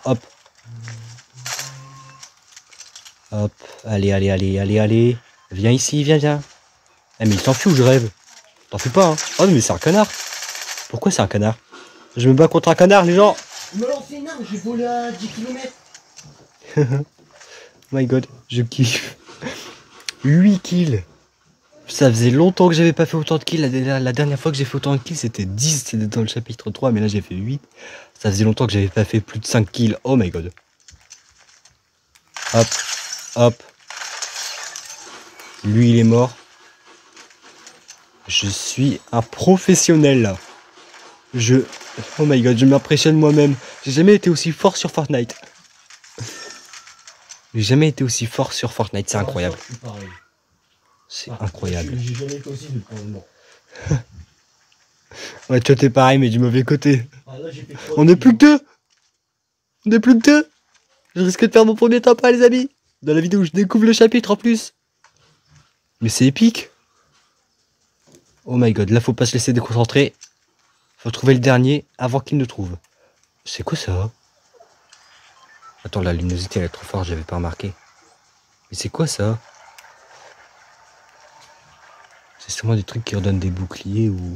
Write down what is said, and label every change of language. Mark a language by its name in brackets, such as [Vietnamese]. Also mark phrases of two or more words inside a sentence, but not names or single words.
[French] Hop. Hop. Allez. Viens ici, viens. Eh, mais il s'enfuit ou je rêve? T'en fais pas, hein. Oh, mais c'est un canard. Pourquoi c'est un canard? Je me bats contre un canard, les gens. Il m'a lancé une arme, j'ai volé à 10 km. [English] My god, [French] je kiffe. 8 kills. Ça faisait longtemps que j'avais pas fait autant de kills. La dernière fois que j'ai fait autant de kills, c'était 10. C'était dans le chapitre 3, mais là j'ai fait 8. Ça faisait longtemps que j'avais pas fait plus de 5 kills. [English] Oh my god. [French] Hop. Lui, il est mort. Je suis un professionnel là. [English] Oh my god, [French] je m'impressionne moi-même. J'ai jamais été aussi fort sur Fortnite. C'est incroyable. Je suis pareil. C'est incroyable. J'ai jamais été aussi de prendre le mort. Ouais, toi t'es pareil, mais du mauvais côté. Ah, là, j'ai fait trop On de n'est plus kills. que deux. Je risque de faire mon premier top 1, les amis. Dans la vidéo où je découvre le chapitre en plus. Mais c'est épique. [English] Oh my god, [French] là faut pas se laisser déconcentrer. Faut trouver le dernier avant qu'il ne trouve. C'est quoi ça? Attends, la luminosité elle est trop forte, j'avais pas remarqué. Mais c'est quoi ça? C'est sûrement des trucs qui redonnent des boucliers ou...